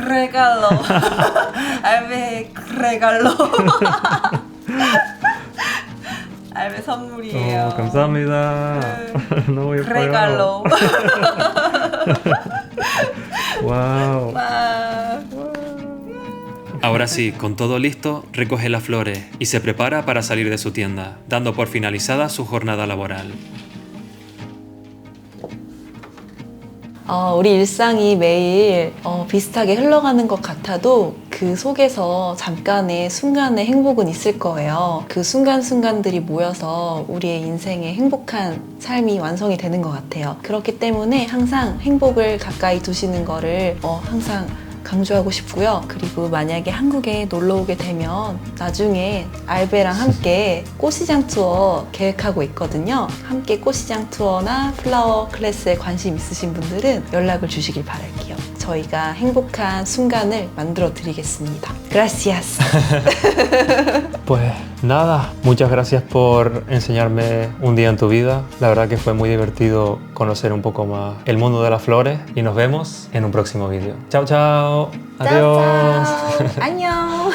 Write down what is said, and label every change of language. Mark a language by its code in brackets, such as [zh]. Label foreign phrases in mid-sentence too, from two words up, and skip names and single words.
[ko] 그레갈로. 알베 그레갈로. 알베 선물이에요. 감사합니다. 너무 예뻐요. 그레갈로. 와우. 와. [es] Ahora sí, con todo listo, recoge las flores y se prepara para salir de su tienda, dando por finalizada su jornada laboral. [ko] 우리 일상이 매일 비슷하게 흘러가는 것 같아도 그 속에서 잠깐의 순간의 행복은 있을 거예요. 그 순간순간들이 모여서 우리의 인생의 행복한 삶이 완성이 되는 것 같아요. 그렇기 때문에 항상 행복을 가까이 두시는 거를 항상 강조하고 싶고요. 그리고 만약에 한국에 놀러 오게 되면 나중에 알베랑 함께 꽃시장 투어 계획하고 있거든요. 함께 꽃시장 투어나 플라워 클래스에 관심 있으신 분들은 연락을 주시길 바랄게요. 저희가 행복한 순간을 만들어 드리겠습니다. [es] Gracias. Pues nada, muchas gracias por enseñarme un día en tu vida. La verdad que fue muy divertido conocer un poco más el mundo de las flores y nos vemos en un próximo vídeo. Chao, chao. Adiós. [ko] 안녕.